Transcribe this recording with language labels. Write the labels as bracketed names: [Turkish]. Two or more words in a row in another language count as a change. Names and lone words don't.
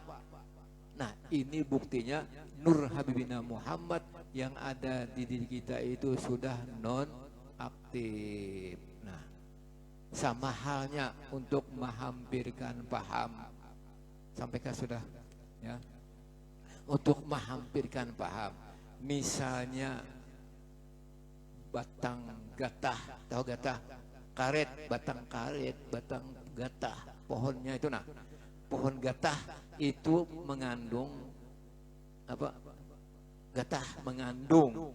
[Indonesian] Nah, ini buktinya nur Habibina Muhammad yang ada di diri kita itu sudah non aktif. Nah, sama halnya untuk menghampirkan paham. Sampaikan sudah ya. Untuk menghampirkan paham. Misalnya batang gatah, tahu gatah? Karet, batang karet, batang gatah. Pohonnya itu nah. Pohon gatah itu mengandung apa? Gatah mengandung.